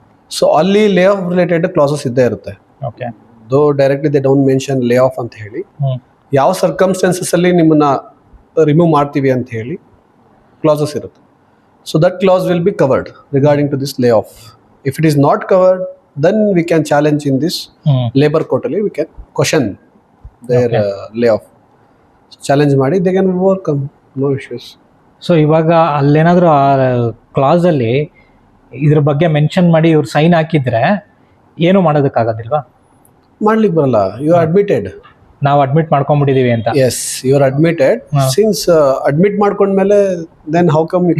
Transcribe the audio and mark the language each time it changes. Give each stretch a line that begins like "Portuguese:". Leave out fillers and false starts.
Kannada: So ಅಲ್ಲಿ lay off related classes ಇದ್ದೇ ಇರುತ್ತೆ.
English: Okay. Though directly they don't mention lay off
Kannada: ಅಂತ ಹೇಳಿ, ಯಾವ ಸರ್ಕಮ್ಸ್ಟೆನ್ಸಸ್ ಅಲ್ಲಿ ನಿಮ್ಮನ್ನ ರಿಮೂವ್ ಮಾಡ್ತೀವಿ ಅಂತ ಹೇಳಿ ಕ್ಲಾಸಸ್ ಇರುತ್ತೆ.
English: So that class will be covered regarding to this lay off. If it is not covered, then we can challenge in this labor court
Kannada: ಅಲ್ಲಿ
English: we can question their layoff.
Kannada: Challenge ಮಾಡಿ
English: they can overcome, no issues.
Kannada: So ಇವಾಗ ಅಲ್ಲೇನಾದರೂ ಆ ಕ್ಲಾಸಲ್ಲಿ ಇದ್ರ ಬಗ್ಗೆ mention ಮಾಡಿ ಇವ್ರು sign ಹಾಕಿದ್ರೆ ಏನು ಮಾಡೋದಕ್ಕಾಗೋದಿಲ್ವಾ? ಮಾಡ್ಲಿಕ್ಕೆ ಬರಲ್ಲ.
English: You are admitted.
Kannada: ನಾವು ಅಡ್ಮಿಟ್ ಮಾಡ್ಕೊಂಡ್ಬಿಟ್ಟಿದೀವಿ ಅಂತ.
English: Yes, you are admitted. Since admit
Kannada: ಮಾಡ್ಕೊಂಡ್ಮೇಲೆ
English: then how come you